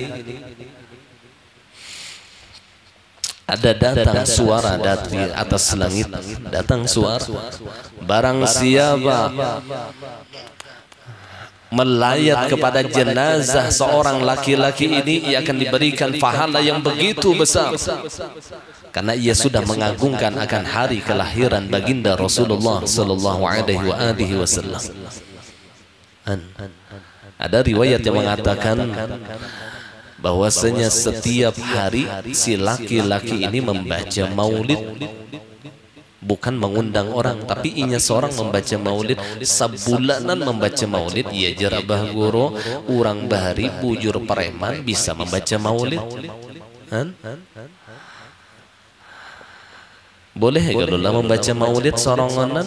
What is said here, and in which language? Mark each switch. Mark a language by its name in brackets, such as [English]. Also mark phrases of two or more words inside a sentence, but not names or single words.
[Indonesian] Ada datang suara dari atas langit, datang suara, barang siapa melayat kepada jenazah seorang laki-laki ini, ia akan diberikan pahala yang begitu besar, karena ia sudah mengagungkan akan hari kelahiran baginda Rasulullah [Arabic] sallallahu alaihi wasallam. [Indonesian] Ada riwayat yang mengatakan bahwasanya setiap hari si laki-laki ini membaca maulid, bukan mengundang orang, tapi inya seorang membaca maulid, sebulanan membaca maulid. [Banjar] Ia jerabah guru, urang bahari, bujur preman bisa membaca maulid. Boleh kalau lah membaca maulid soronganan.